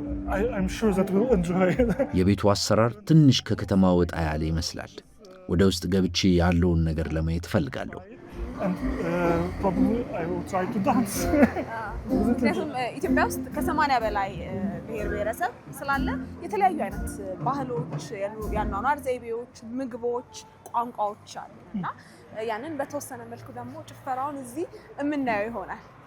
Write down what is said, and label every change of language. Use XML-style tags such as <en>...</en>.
<en>I'm sure that we'll enjoy it.</en> <am>የቤቱ አሰራር ትንሽ ከከተማ ወጣ ያለ ይመስላል። ወደ ውስጥ ገብቼ ያለውን ነገር ለማየት ፈልጋለሁ።</am> <en>And probably I will try to dance.</en> <am>ምክንያቱም ኢትዮጵያ ውስጥ ከ80 በላይ ብሔር ብሔረሰብ ስላለ የተለያዩ አይነት ባህሎች፣ የአኗኗር ዘይቤዎች፣ ምግቦች፣ ቋንቋዎች አሉ እና ያንን በተወሰነ መልኩ ደግሞ ጭፈራውን እዚህ የምናየው ይሆናል።</am>